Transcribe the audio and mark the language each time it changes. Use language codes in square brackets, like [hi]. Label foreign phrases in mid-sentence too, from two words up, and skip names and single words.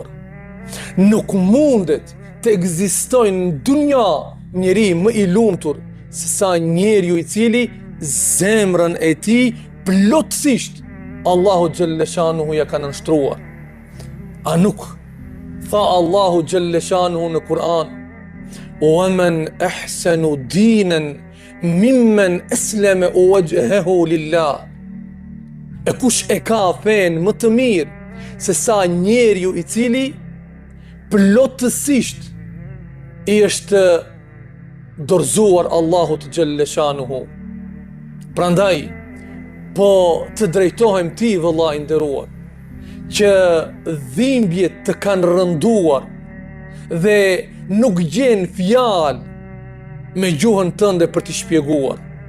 [sq] Nuk mundet të ekzistojë në dunja njeri më i lumtur se sa njeriu i cili zemrën e tij plotësisht Allahu [ar] جل شأنه [sq] ja ka nënshtruar. A nuk tha Allahu [ar] جل شأنه [sq] në Kur'an: [ar] "ومن أحسن دينا ممن أسلم وجهه لله." [sq] E kush e ka fen më të mirë se sa njeriu i cili plotësisht i është dorëzuar Allahut [ar] جل شأنه. [sq] Prandaj, po të drejtohem ti, vëlla i nderuar, që dhimbjet të kanë rënduar dhe nuk gjen fjalë me gjuhën tënde për t'i shpjeguar.